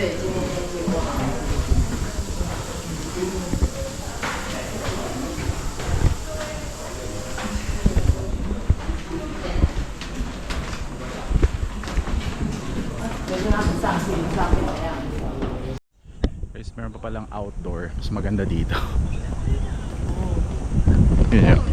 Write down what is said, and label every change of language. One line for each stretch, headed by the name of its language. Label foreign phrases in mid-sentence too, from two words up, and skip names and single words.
Chinese: 对，今天天气不好。就是他们上去上面的样子。
Filipino: Guys, meron pa palang outdoor. Mas maganda dito. Yun yun.